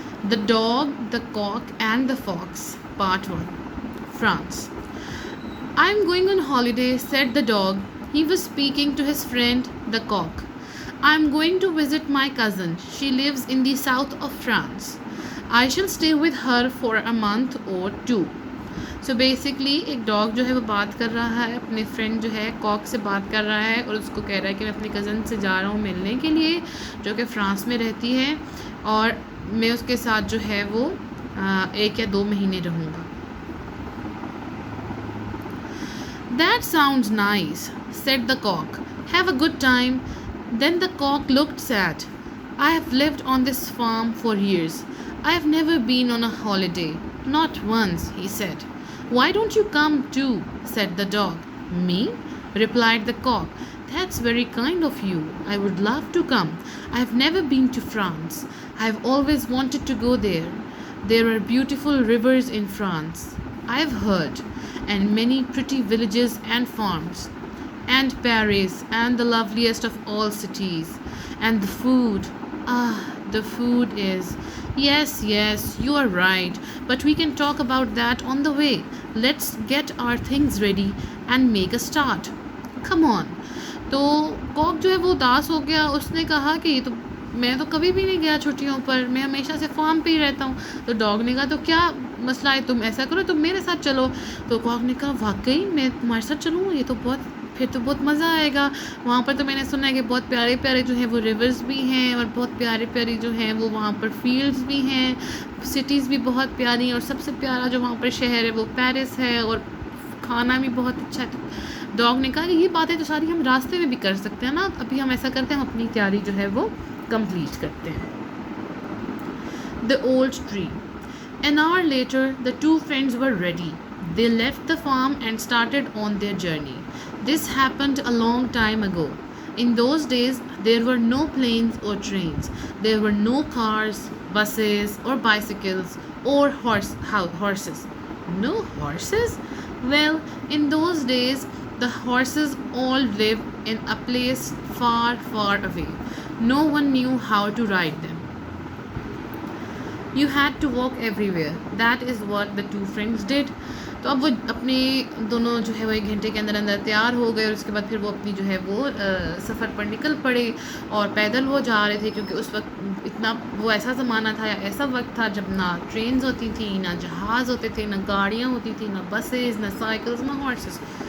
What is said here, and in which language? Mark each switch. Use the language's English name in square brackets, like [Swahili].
[English] The Dog, the Cock and the Fox, part 1. France. I am going on holiday, said the dog. He was speaking to his friend the cock. I am going to visit my cousin. She lives in the south of France. I shall stay with her for a month or two. [Hindi] So basically एक dog जो है वो बात कर रहा है, अपने friend जो है कॉक से बात कर रहा है और उसको कह रहा है कि मैं अपनी कज़न से जा रहा हूँ मिलने के लिए, जो कि फ़्रांस में रहती है, और मैं उसके साथ जो है वो 1 या 2 महीने रहूँगा. [English] That sounds nice, said the cock. Have a good time. Then the cock looked sad. I have lived on this farm for years. I have never been on a holiday. Not once, he said. Why don't you come too? Said the dog. Me? Replied the cock. That's very kind of you. I would love to come. I have never been to France. I have always wanted to go there. There are beautiful rivers in France, I have heard, and many pretty villages and farms. And Paris, and the loveliest of all cities. And the food. Ah, the food is. Yes, you are right. But we can talk about that on the way. Let's get our things ready and make a start. Come on. [Hindi] तो Kock जो है वो उदास हो गया. उसने कहा कि ये तो मैं तो कभी भी नहीं गया छुट्टियों पर, मैं हमेशा से फार्म पे ही रहता हूँ. तो डॉग ने कहा तो क्या मसला है, तुम ऐसा करो, तुम मेरे साथ चलो. तो कॉक ने कहा वाकई मैं तुम्हारे साथ चलूँ, ये तो फिर तो बहुत मज़ा आएगा. वहाँ पर तो मैंने सुना है कि बहुत प्यारे प्यारे जो हैं वो रिवर्स भी हैं, और बहुत प्यारे प्यारे जो हैं वो वहाँ पर फील्ड्स भी हैं, सिटीज़ भी बहुत प्यारी हैं, और सबसे प्यारा जो वहाँ पर शहर है वो पेरिस है, और खाना भी बहुत अच्छा है. डॉग ने कहा कि ये बातें तो सारी हम रास्ते में भी कर सकते हैं ना. अभी हम ऐसा करते हैं, हम अपनी तैयारी जो है वो कंप्लीट करते हैं. [English] The old tree. An hour later, the two friends were ready. They left the farm and started on their journey. This happened a long time ago. In those days, there were no planes or trains. There were no cars, buses, or bicycles, or horses. No horses? Well, in those days, the horses all lived in a place far, far away. No one knew how to ride them. You had to walk everywhere. That is what the two friends did. [Hindi] तो अब वो अपने दोनों जो है वो 1 घंटे के अंदर अंदर तैयार हो गए, और उसके बाद फिर वो अपनी जो है वो सफ़र पर निकल पड़े, और पैदल वो जा रहे थे, क्योंकि उस वक्त इतना वो ऐसा ज़माना था या ऐसा वक्त था जब ना ट्रेन्स होती थी, ना जहाज़ होते थे, ना गाड़ियाँ होती थी, ना बसेस, ना साइकिल्स, ना हॉर्सेस.